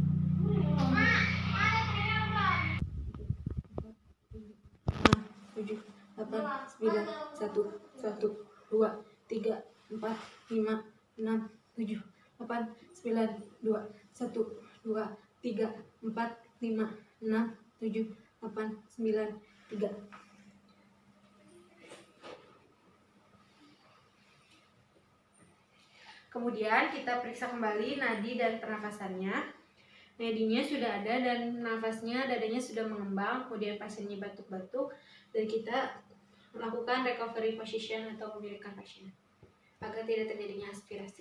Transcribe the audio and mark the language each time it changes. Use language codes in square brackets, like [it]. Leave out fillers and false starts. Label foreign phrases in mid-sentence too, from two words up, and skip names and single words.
[id] Tujuh, delapan, sembilan, satu, satu, dua, tiga, empat, lima, enam, tujuh, delapan, sembilan, dua, satu, dua, tiga, empat, lima, enam, tujuh, delapan, sembilan, tiga. Kemudian kita periksa kembali nadi dan pernafasannya. Nadinya sudah ada dan nafasnya, dadanya sudah mengembang, kemudian pasiennya batuk-batuk, dan kita melakukan [en] recovery position [id] atau memulihkan pasien agar tidak terjadinya aspirasi.